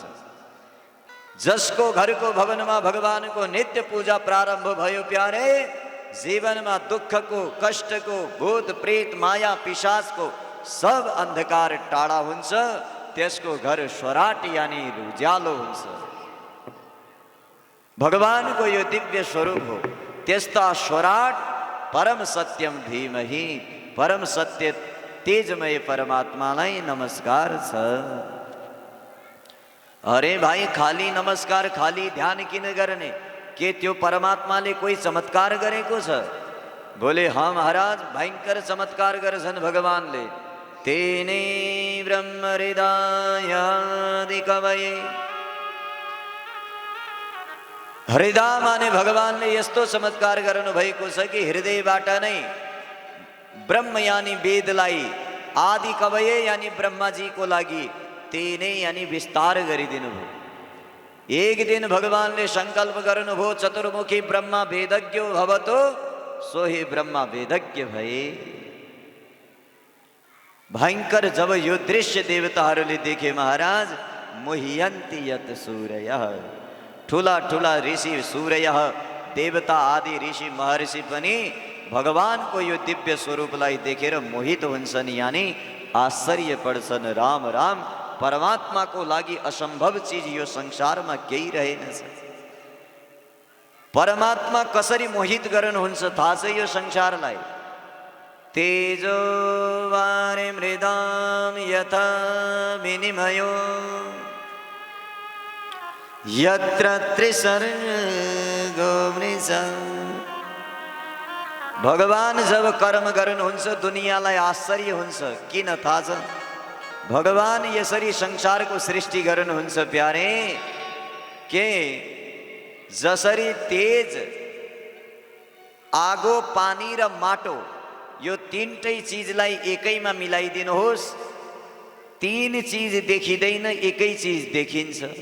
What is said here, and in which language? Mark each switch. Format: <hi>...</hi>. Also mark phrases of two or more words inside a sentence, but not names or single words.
<ne>जसको घरको भवनमा भगवानको नित्य पूजा प्रारम्भ भयो प्यारे, जीवनमा दुःखको, कष्टको, भूत प्रेत माया पिशाचको सब अन्धकार टाढा हुन्छ। त्यसको घर स्वराट यानी उज्यालो हुन्छ। भगवानको यो दिव्य स्वरूप हो। त्यस्ता</ne> <sa>स्वराट परम सत्यम धीमहि,</sa> <ne>परम सत्य तेजमय परमात्मालाई नमस्कार छ। अरे भाइ, खाली नमस्कार, खाली ध्यान किन गर्ने? के त्यो परमात्माले कोही चमत्कार गरेको छ?</ne> <hi>बोले हाँ</hi> <ne>महाराज, भयंकर चमत्कार गर्छन् भगवानले।</ne> <sa>तेने ब्रह्म हृदयादि कवये,</sa> <ne>हृदय माने भगवानले यस्तो चमत्कार गर्नु भएको छ कि हृदयबाट नै ब्रह्म यानी वेदलाई, आदि कवये यानी ब्रह्माजीको लागि तेने यानी विस्तार गरिदिनु भयो। एक दिन भगवानले संकल्प गर्नुभयो,</ne> <sa>चतुर्मुखी ब्रह्मा वेदज्ञो भवतो,</sa> <ne>सोही ब्रह्मा वेदज्ञ भए। भयंकर जब यो दृश्य देवताहरूले देखे महाराज,</ne> <sa>मुह्यन्ति यत सूर्यः,</sa> <ne>ठुला ठुला ऋषि सूर्य देवता आदि ऋषि महर्षि पनि भगवानको यो दिव्य स्वरूपलाई देखेर मोहित हुन्छन्, यानी आश्चर्य पर्छन्। राम राम, परमात्माको लागि असम्भव चीज यो संसारमा केही रहेनछ। परमात्मा कसरी मोहित गर्नुहुन्छ थाहा छ यो संसारलाई?</ne> <sa>तेजो वारे मृदाम यथा विनिमयो यत्र त्रिसर्गो मृषा।</sa> <ne>भगवान जब कर्म गर्नुहुन्छ दुनियाँलाई आश्चर्य हुन्छ। किन थाहा छ? भगवान यसरी संसारको सृष्टि गर्नुहुन्छ प्यारे, के जसरी तेज, आगो, पानी र माटो यो तीनटै चीजलाई एकैमा मिलाइदिनुहोस्, तीन चीज देखिँदैन, एकै चीज देखिन्छ।</ne>